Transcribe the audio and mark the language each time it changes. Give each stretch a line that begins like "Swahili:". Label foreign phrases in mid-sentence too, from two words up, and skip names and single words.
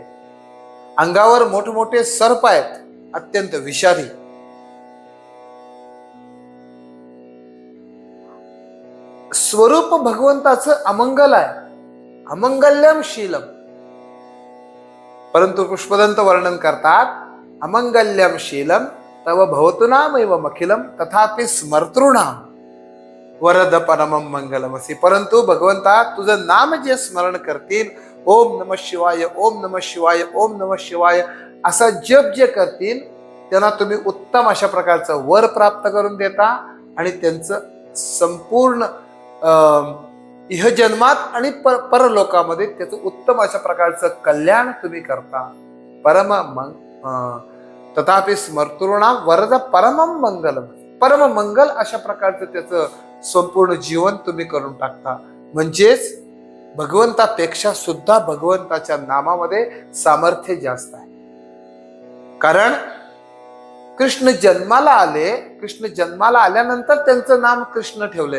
Marathi: अंगावर मोठमोठे सर्प आहेत, अत्यंत विषारी. स्वरूप भगवंताचं अमंगल आहे,
Sanskrit: अमंगल्यम शीलम.
Marathi: परंतु पुष्पदंत वर्णन करतात
Sanskrit: अमंगल्यम शीलम तव भवतु नामैवमखिलम तथापि स्मर्तॄणाम वरद परमम मंगलमसी.
Marathi: परंतु भगवंता तुझं नाम जे स्मरण करतील,
Sanskrit: ओम नमः शिवाय, ओम नमः शिवाय, ओम नमः शिवाय
Marathi: असा जप जे करतील त्यांना तुम्ही उत्तम अशा प्रकारचं वर प्राप्त करून देता. आणि त्यांचं संपूर्ण इहजन्मात आणि परलोकामध्ये त्याचं उत्तम अशा प्रकारचं कल्याण तुम्ही करता.
Sanskrit: परम तथापि स्मर्तॄणाम वरद परमम मंगलम,
Marathi: परम मंगल अशा प्रकारचं त्याचं संपूर्ण जीवन तुम्ही करून टाकता. म्हणजेच भगवंतापेक्षा सुद्धा भगवंताच्या नामामध्ये सामर्थ्य जास्त आहे. कारण कृष्ण जन्माला आले, कृष्ण जन्माला आल्यानंतर त्यांचं नाम कृष्ण ठेवलंय.